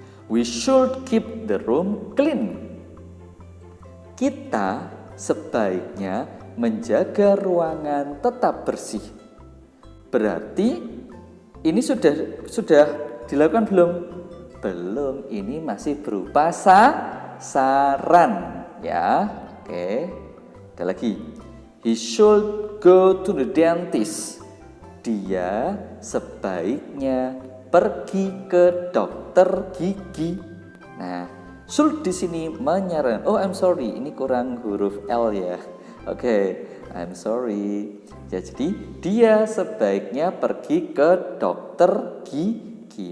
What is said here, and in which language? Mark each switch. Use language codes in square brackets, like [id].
[en] We should keep the room clean. [id] Kita sebaiknya menjaga ruangan tetap bersih. Berarti ini sudah dilakukan belum? Belum, ini masih berupa saran ya. Oke. Ada lagi. [en] He should go to the dentist. [id] Dia sebaiknya pergi ke dokter gigi. Nah, should di sini menyarankan. [en] Oh, I'm sorry, [id] ini kurang huruf L ya. Oke, [en] I'm sorry. [id] Ya, jadi dia sebaiknya pergi ke dokter gigi.